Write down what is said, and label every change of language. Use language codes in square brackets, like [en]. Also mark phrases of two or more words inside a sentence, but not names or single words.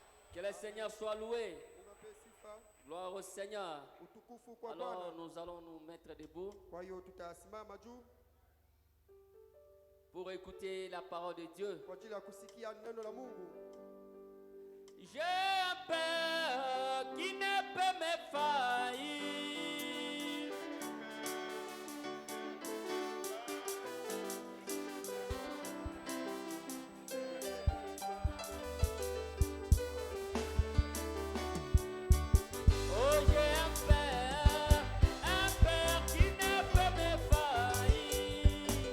[fr] Que le Seigneur soit loué. [sw] Unape sifa. [fr] Gloire au Seigneur. [sw] Utukufu kwa [fr] Alors [sw] Bwana. [fr] nous allons nous mettre debout [sw] Kwa hiyo tutasimama juu [fr] pour écouter la parole de Dieu. [sw] kwa ajili ya kusikia neno la Mungu. [fr] J'ai un Père qui ne peut me faillir. Oh, j'ai un Père qui ne peut me faillir.